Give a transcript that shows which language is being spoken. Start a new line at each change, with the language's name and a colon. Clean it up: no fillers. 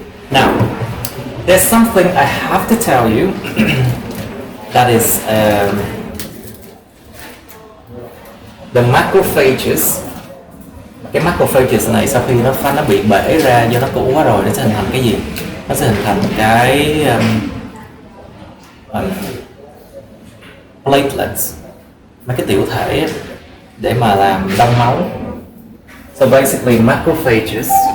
English: Now, there's something I have to tell you that is the macrophages.
Vietnamese: Cái macrophages này sau khi nó bị bể ra do nó cũ quá rồi, nó sẽ hình thành cái gì? Nó sẽ hình thành cái platelets, mấy cái tiểu thể để mà làm đông máu.
English: So basically macrophages